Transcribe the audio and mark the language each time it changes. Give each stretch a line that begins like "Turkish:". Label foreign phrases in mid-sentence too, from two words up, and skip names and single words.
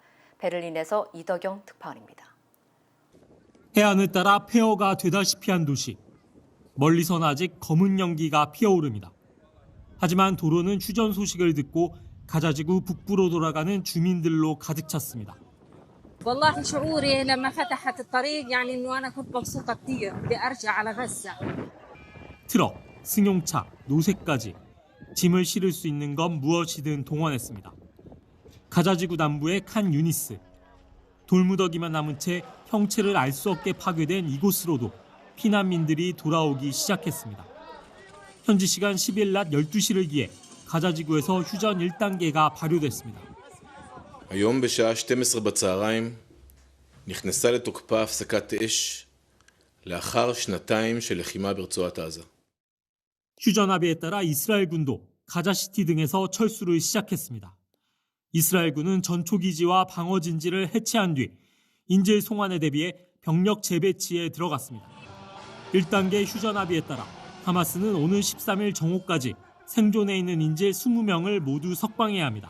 Korean: 베를린에서 이덕영 특파원입니다. 해안을 따라 폐허가 되다시피 한 도시. 멀리선 아직 검은 연기가 피어오릅니다. 하지만 도로는 휴전 소식을 듣고 가자지구 북부로 돌아가는 주민들로 가득 찼습니다.
Arabic: والله شعوري لما فتحت الطريق يعني انه انا كنت مبسوطه كثير بدي ارجع على غزه.
Korean: 트럭, 승용차, 노새까지 짐을 실을 수 있는 건 무엇이든 동원했습니다. 가자지구 남부의 칸 유니스. 돌무더기만 남은 채 형체를 알 수 없게 파괴된 이곳으로도 피난민들이 돌아오기 시작했습니다. 현지 시간 10일 낮 12시를 기해 가자지구에서 휴전 1단계가 발효됐습니다.
Hebrew: היום בשעה 12 בצהריים נכנסה לתוקפה הפסקת אש לאחר שנתיים של לחימה ברצועת עזה.
Korean: 휴전 합의에 따라 이스라엘군도 가자시티 등에서 철수를 시작했습니다. 이스라엘군은 전초기지와 방어진지를 해체한 뒤 인질 송환에 대비해 병력 재배치에 들어갔습니다. 1단계 휴전 합의에 따라 하마스는 오는 13일 정오까지 생존해 있는 인질 20명을 모두 석방해야 합니다.